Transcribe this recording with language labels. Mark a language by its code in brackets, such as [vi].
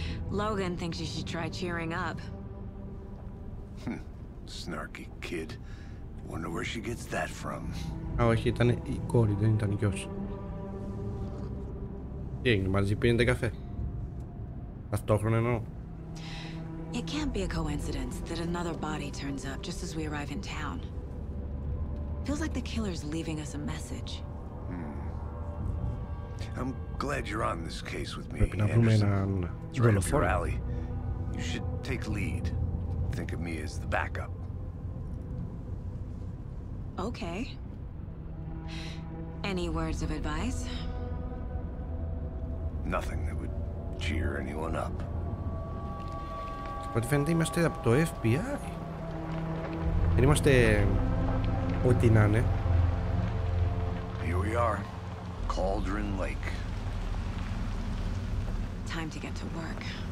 [en] Logan thinks you should try cheering up. Snarky kid. Wonder where she gets that from. [el] Όχι, ήταν η κόρη, δεν ήταν η γιος. Τι έγινε, μαζί πίνετε καφέ? Ταυτόχρονα εννοώ. [en] It can't be a coincidence that another body turns up just as we arrive in town. Feels like the killer's leaving us a message. I'm glad you're on this case with me, [el] Πρέπει να βρούμε έναν δολοφόνο. [en] You should take lead. Think of me as the backup. Okay. Any words of advice? Nothing that would cheer anyone up. [el] Ό,τι φαίνεται είμαστε από το FBI. Δεν είμαστε ό,τι να είναι. [en] Here we are. Cauldron Lake. Time to get to work.